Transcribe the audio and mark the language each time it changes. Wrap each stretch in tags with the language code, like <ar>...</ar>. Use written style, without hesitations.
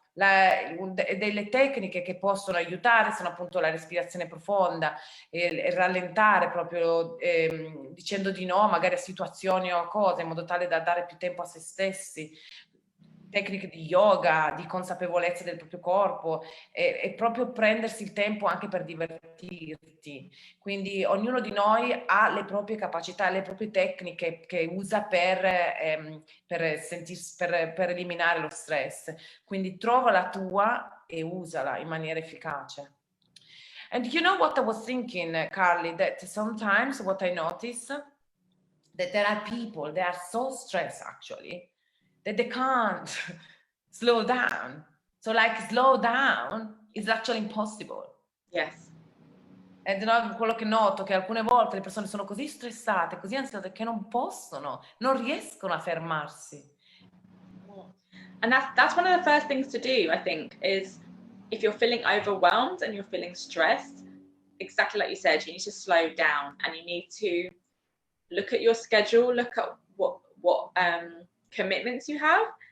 <it>Delle tecniche che possono aiutare sono appunto la respirazione profonda, rallentare proprio dicendo di no magari a situazioni o a cose, in modo tale da dare più tempo a se stessi, tecniche di yoga, di consapevolezza del proprio corpo, e proprio prendersi il tempo anche per divertirti. Quindi ognuno di noi ha le proprie capacità, le proprie tecniche che usa per eliminare lo stress. Quindi trova la tua e usala in maniera efficace.</it> <en>And you know what I was thinking, Carly, that sometimes what I notice, that there are people, they are so stressed actually, that they can't slow down. So like slow down is actually impossible. Yes.</en> <it>Ed no, quello che noto che alcune volte le persone sono così stressate, così ansiose che non riescono a fermarsi.</it> <en>And that's one of the first things to do, I think, is if you're feeling overwhelmed and you're feeling stressed, exactly like you said, you need to slow down and you need to look at your schedule, look at what commitments you have.</en>